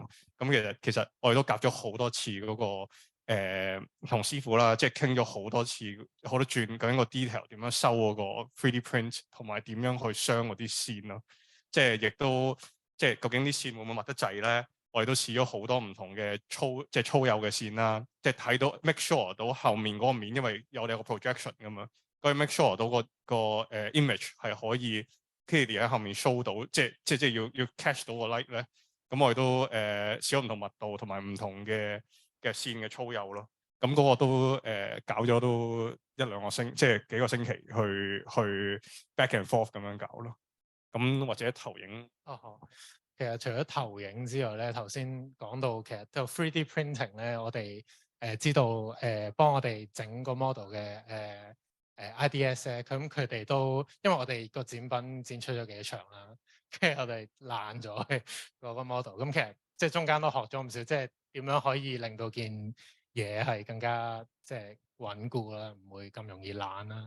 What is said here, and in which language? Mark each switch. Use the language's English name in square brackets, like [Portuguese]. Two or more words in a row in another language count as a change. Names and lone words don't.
[Cantonese] 咁其實我哋都夾咗好多次嗰個同師傅啦，即係傾咗好多次好多轉，究竟個 detail 點樣收嗰個 3D print，同埋點樣去鑲嗰啲線咯。即係亦都即係究竟啲線會唔會密得滯咧？我哋都試咗好多唔同嘅即係粗幼嘅線啦，即係睇到 [English] make sure [Cantonese] 到後面嗰個面，因為我哋有個 projection 咁樣，可以 [English] make sure [Cantonese] 到個image 係可以 clearly 喺後面 show 到，即係要 catch 到個 light 咧。咁我哋都試咗唔同密度同埋唔同嘅線嘅粗幼咯。咁嗰個都搞咗都1、2個星，即係幾個星期去 [English] back and forth [Cantonese] 咁樣搞咯。咁或者投影好。其實除咗投影之外咧，頭先講到其實就 3D printing 咧，我哋知道幫我哋整個 model 嘅IDS 咧，咁佢哋都因為我哋個展品展出咗幾場啦，跟住我哋爛咗嗰個 model，咁其實即係中間都學咗唔少，即係點樣可以令到件嘢係更加即係穩固啦，唔會咁容易爛啦。